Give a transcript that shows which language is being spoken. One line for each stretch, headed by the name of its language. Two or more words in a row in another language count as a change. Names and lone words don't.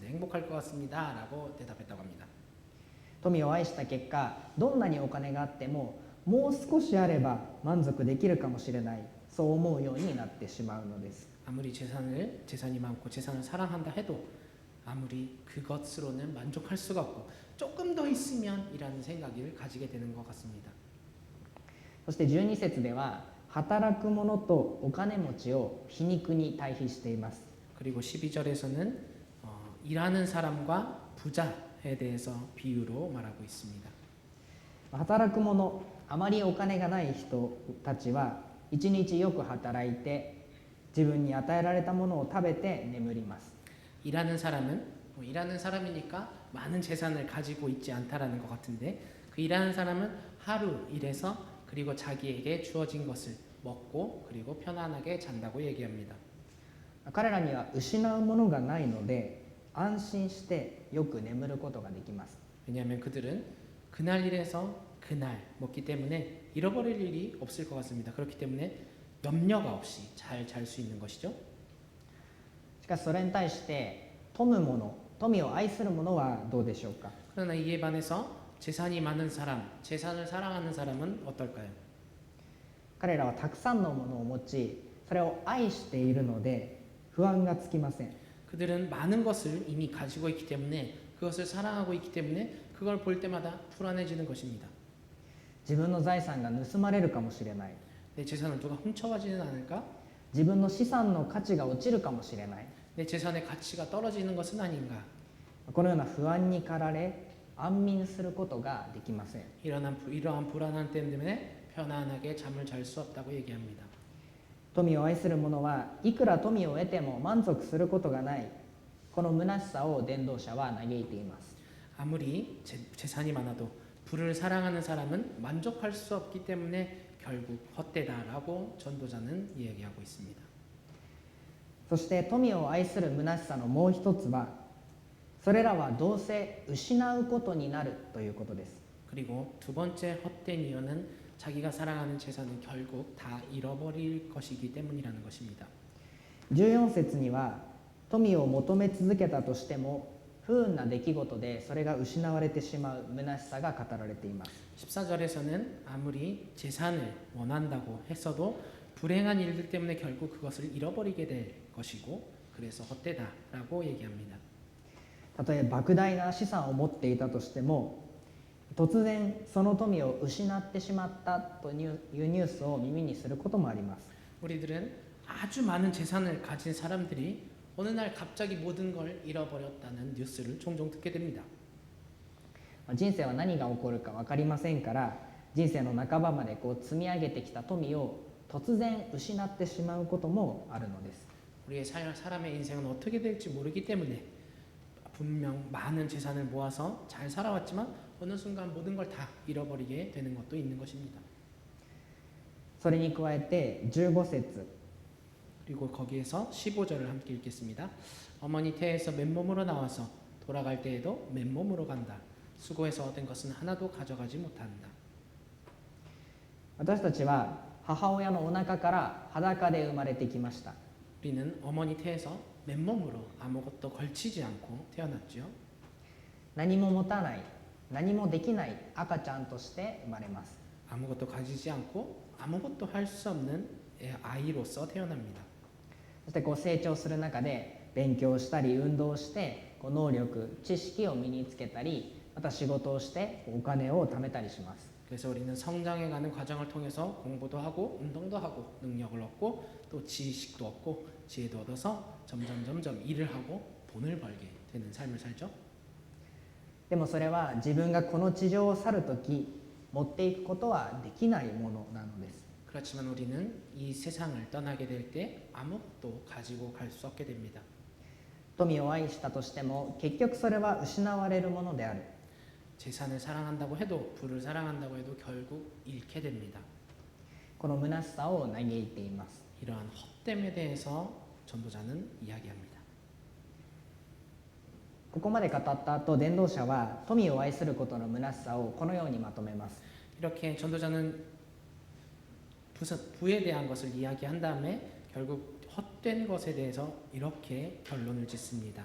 Korean: 행복할 것 같습니다. 라고 대답했다고 합니다.
Japanese: 富を愛した結果、どんなにお金があってももう少しあれば満足できるかもしれない、そう思うようになってしまうのです。
Korean: 아무리 재산이 많고 재산을 사랑한다 해도 아무리 그것으로는 만족할 수가 없고 조금 더 있으면 이라는 생각을 가지게 되는 것 같습니다.
Japanese: そして12節では、働く者とお金持ちを皮肉に対比しています。
Korean: 그리고 12절에서는 일하는 사람과 부자에 대해서 비유로 말하고 있습니다.
Japanese: 働く者、あまりお金がない人たちは一日よく働いて自分に与えられたものを食べて眠ります。
Korean: 일하는 사람은 일하는 사람이니까 많은 재산을 가지고 있지 않다라는 것 같은데, 그 일하는 사람은 하루 일해서 그리고 자기에게 주어진 것을 먹고 그리고 편안하게 잔다고 얘기합니다.
Japanese: 彼らには失うものがないので安心してよく眠ることができます。
Korean: 왜냐하면 그들은 그날 일해서 그날 먹기 때문에 잃어버릴 일이 없을 것 같습니다. 그렇기 때문에 염려가 없이 잘 잘 수 있는 것이죠.
Japanese: しかしそれに対して富む者、富を愛する者はどうでしょうか。
Korean: 그러나 이에 반해서 재산이 많은 사람, 재산을 사랑하는 사람은 어떨까요?
Japanese: 彼らはたくさんのものを持ち、それを愛しているので不安がつきません。
Korean: 그들은 많은 것을 이미 가지고 있기 때문에, 그것을 사랑하고 있기 때문에 그걸 볼 때마다 불안해지는 것입니다.
Japanese: 自分の財産が盗まれるかもしれない。
Korean: 내 재산을 누가 훔쳐가지는 않을까?
Japanese: 自分の資産の価値が落ちるかもしれない。
Korean: 내 재산의 가치가 떨어지는 것은 아닌가?
Japanese: このような不安に駆られ安眠することができません。
Korean: 이러한 불안함 때문에 편안하게 잠을 잘 수 없다고 얘기합니다.
Japanese: 富を愛する者はいくら富を得ても満足することがない、この虚しさを伝道者は嘆いています。
Korean: 아무리 재산이 많아도 부를 사랑하는 사람은 만족할 수 없기 때문에 결국 헛되다라고 전도자는 이야기하고 있습니다.
Japanese: そして富を愛する虚しさのもう一つは、それらはどうせ失うことになるということです。
Korean: 그리고 두 번째 헛된 이유는 자기가 사랑하는 재산은 결국 다 잃어버릴 것이기 때문이라는 것입니다.
Japanese: 14 節には、富を求め続けたとしても不運な出来事でそれが失われてしまう虚しさが語られています。
Korean: 14절에서는 아무리 재산을 원한다고 했어도 불행한 일들 때문에 결국 그것을 잃어버리게 될 것이고, 그래서 헛되다라고 얘기합니다.
Japanese: たとえ莫大な資産を持っていたとしても、突然その富を失ってしまったというニュースを耳にすることもあります。
Korean: 우리들은 아주 많은 재산을 가진 사람들이 어느 날 갑자기 모든 걸 잃어버렸다는 뉴스를 종종 듣게 됩니다.
Japanese: 人生は何が起こるか分かりませんから、人生の半ばまで積み上げてきた富を突然失ってしまうこともあるのです。
Korean: 우리의 사람의 인생은 어떻게 될지 모르기 때문에 분명 많은 재산을 모아서 잘 살아왔지만 어느 순간 모든 걸 다 잃어버리게 되는 것도 있는 것입니다.
Japanese: それに加えて15節、
Korean: 그리고 거기에서 15절을 함께 읽겠습니다. 어머니 태에서 맨몸으로 나와서 돌아갈 때에도 맨몸으로 간다. 수고해서 얻은 것은 하나도 가져가지 못한다.
Japanese: 私たちは母親のお腹から裸で生まれてきました。
Korean: 우리는 어머니 태에서 맨몸으로 아무것도 걸치지 않고 태어났죠.
Japanese: 何も持たない、何もできない赤ちゃんとして生まれます。
Korean: 아무것도 가지지 않고 아무것도 할 수 없는 아이로서 태어납니다.
Japanese: そして成長する中で勉強したり運動して能力、知識を身につけたり、また仕事をしてお金を貯めたりします。
Korean: 그래서 우리는 성장해가는 과정을 통해서 공부도 하고 운동도 하고 능력을 얻고 또 지식도 얻고 지혜도 얻어서 점점 일을 하고 돈을 벌게 되는 삶을 살죠.
Japanese: でもそれは自分がこの地上を去るとき持っていくことはできないものなのです。
Korean: 그렇지만 우리는 이 세상을 떠나게 될 때 아무것도 가지고 갈 수 없게 됩니다.
Japanese: 富を愛したとしても結局それは失われるものである。
Korean: 재산을 사랑한다고 해도 부를 사랑한다고 해도 결국 잃게 됩니다.
Japanese: この虚しさを嘆いています。
Korean: 이러한 헛됨에 대해서 전도자는 이야기합니다.
Japanese: ここまで語った後、伝道者は富を愛することの虚しさをこのようにまとめます。
Korean: 이렇게 전도자는 부에 대한 것을 이야기한 다음에 결국 헛된 것에 대해서 이렇게 결론을 짓습니다.